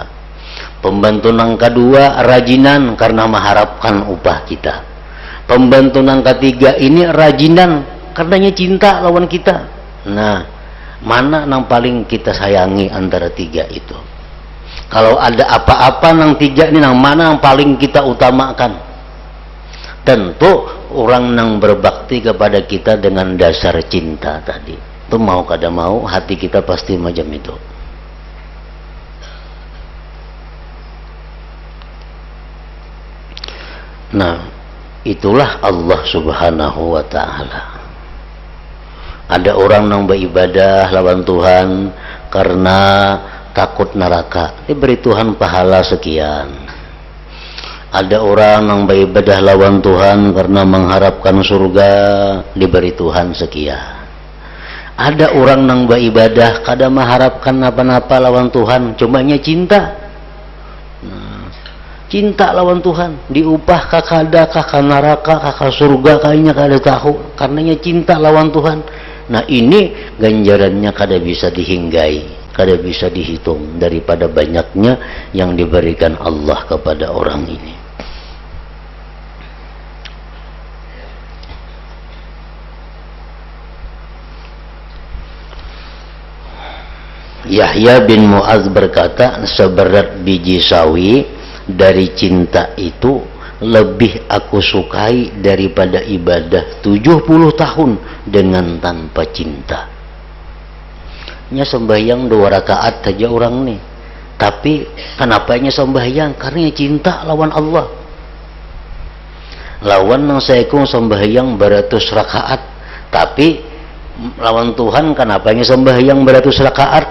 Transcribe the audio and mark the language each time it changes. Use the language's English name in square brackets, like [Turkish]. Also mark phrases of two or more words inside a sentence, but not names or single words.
[Banjar] Pembantu yang kedua rajinan karena mengharapkan upah kita. Pembantu yang ketiga ini rajinan karenanya cinta lawan kita. [Indonesian] Nah, mana yang paling kita sayangi antara 3 itu? [Banjar] Kalau ada apa-apa nang 3 ini, nang mana yang paling kita utamakan? [Indonesian] Tentu orang yang berbakti kepada kita dengan dasar cinta tadi. [Banjar] Itu mau kada mau hati kita pasti macam itu. Nah, itulah Allah [Arabic] Subhanahu wa ta'ala. [Banjar] Ada orang yang beribadah lawan Tuhan karena takut neraka, diberi Tuhan pahala sekian. Ada orang yang beribadah lawan Tuhan karena mengharapkan surga, diberi Tuhan sekian. Ada orang yang beribadah kada mengharapkan apa-apa lawan Tuhan, cumanya cinta. Nah, cinta lawan Tuhan, diupah kakada, kakak neraka, kakak surga, kayaknya kada tahu, karenanya cinta lawan Tuhan. Nah, ini ganjarannya kada bisa dihinggai, kada bisa dihitung daripada banyaknya yang diberikan Allah kepada orang ini. [Indonesian] Yahya bin Mu'adz berkata, seberat biji sawi dari cinta itu lebih aku sukai daripada ibadah 70 tahun dengan tanpa cinta. [Banjar] Nya sembahyang 2 rakaat saja orang nih, tapi kenapa nya sembahyang? Karena cinta lawan Allah. Lawan nang saikung sembahyang beratus rakaat, tapi lawan Tuhan kenapa nya sembahyang beratus rakaat?